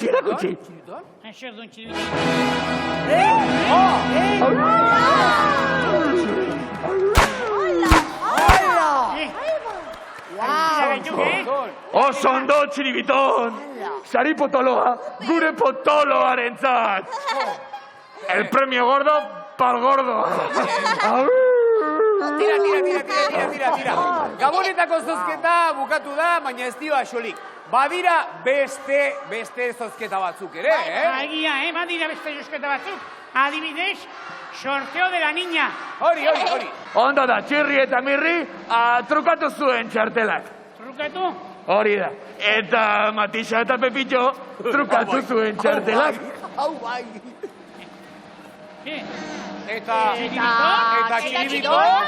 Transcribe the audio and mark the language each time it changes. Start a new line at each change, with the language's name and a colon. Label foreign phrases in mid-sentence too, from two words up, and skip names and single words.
Basque: Zer duen txiribiton. Oso ondo txiribiton! Sari potoloa, gure potoloarentzat!
Spanish: El premio gordo pal gordo!
Basque: Tira. Gabonetako zozketa bukatu da, baina ez dio axolik. Badira beste zozketa batzuk ere, Egia, badira beste zozketa batzuk. Adibidez,
Spanish: sorteo de la niña.
Basque: Hori. Ondo da, txirri eta mirri, trukatu zuen txartelak. Trukatu? Hori da. Eta Matixa eta Pepillo trukatu zuen txartelak. Hau bai. Eta txiribiton?